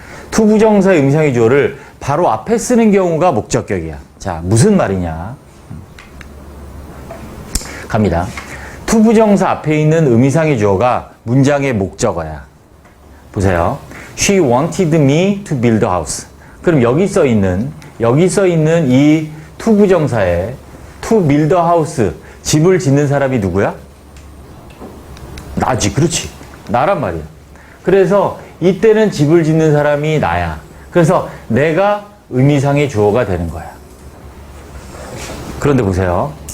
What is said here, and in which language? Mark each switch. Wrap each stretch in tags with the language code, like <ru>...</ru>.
<ko>투부정사 의미상의 주어를 바로 앞에 쓰는 경우가 목적격이야. 자, 무슨 말이냐? 갑니다. 투부정사 앞에 있는 의미상의 주어가 문장의 목적어야. 보세요.</ko> <en>She wanted me to build a house.</en> <ko>그럼 여기 써 있는 이 투부정사에</ko> <en>to build a house,</en> <ko>집을 짓는 사람이 누구야? 나지. 그렇지. 나란 말이야. 그래서 이때는 집을 짓는 사람이 나야. 그래서 내가 의미상의 주어가 되는 거야. 그런데 보세요.</ko>